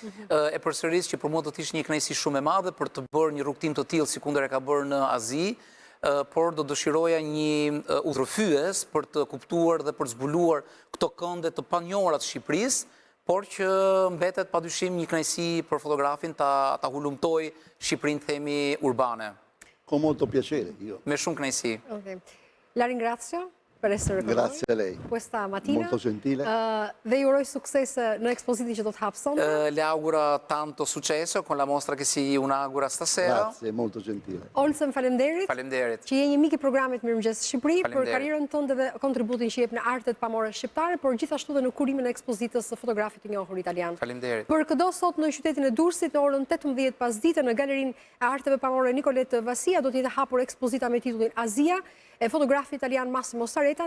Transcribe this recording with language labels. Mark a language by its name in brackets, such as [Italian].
[Albanian] E përsëris që për mua do të ishte një kënaqësi shumë e madhe për të bërë një rrugtim të tillë si kundër e ka bërë në Azi, por do dëshiroja një udhërfyes për të kuptuar dhe për të zbuluar këto kënde të panjohura të Shqipërisë, por që mbetet padyshim një kënaqësi për fotografin ta hulumtoj Shqipërinë, themi, urbane. [Italian] Con molto piacere io. [Albanian] Me shumë kënaqësi. [Italian] Okay. La ringrazio per essere con Grazie a lei. questa mattina. Molto gentile. [Albanian] Dhe ju uroj sukses në ekspozitin që do të hapë sonte. [Italian] Le auguro tanto successo con la mostra che si inaugura stasera. Grazie, molto gentile. [Albanian] Olsen, faleminderit. Faleminderit. Që je një mik i programit Mirëmëngjes Shqipëri për Faleminderit. karrierën tënde dhe kontributin që jep në artet pamore shqiptare, por gjithashtu dhe në kurimin e ekspozitës së fotografit të njohur italian. Faleminderit. Për këdo sot në qytetin e Durrësit në orën 18 pasdite në galerinë e arteve pamore Nicolet Vasia do të jetë hapur ekspozita me titullin Azia e fotografi italian Massimo Sareta.